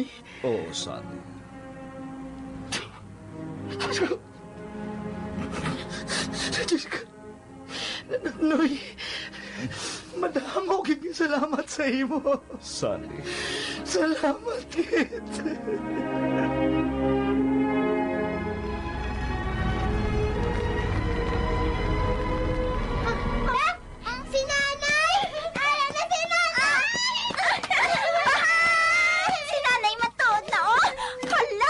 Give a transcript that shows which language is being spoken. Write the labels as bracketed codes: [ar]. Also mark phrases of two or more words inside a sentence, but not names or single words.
[hil] Oo, Sunny. Diyos ka. Noy, madamo kong salamat sa imo. Sunny. Salamat, kid. Si nanay! Ayan na si nanay! Si nanay matuod na, oh! Hala!